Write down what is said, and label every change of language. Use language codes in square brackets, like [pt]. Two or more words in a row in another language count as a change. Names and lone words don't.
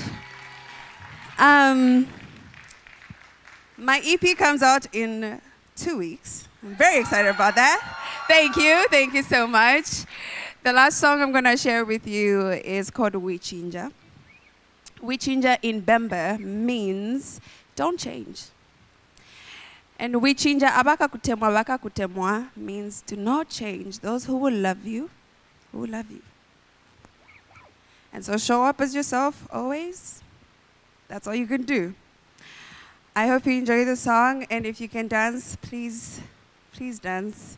[en] My EP comes out in 2 weeks. I'm very excited about that. Thank you so much. The last song I'm gonna share with you is called Wichinja. Wichinja in Bembe means don't change. And [bem] Wichinja abaka kutemwa [en] means do not change. Those who will love you, will love you. And so show up as yourself always. That's all you can do. I hope you enjoy the song, and if you can dance, please dance.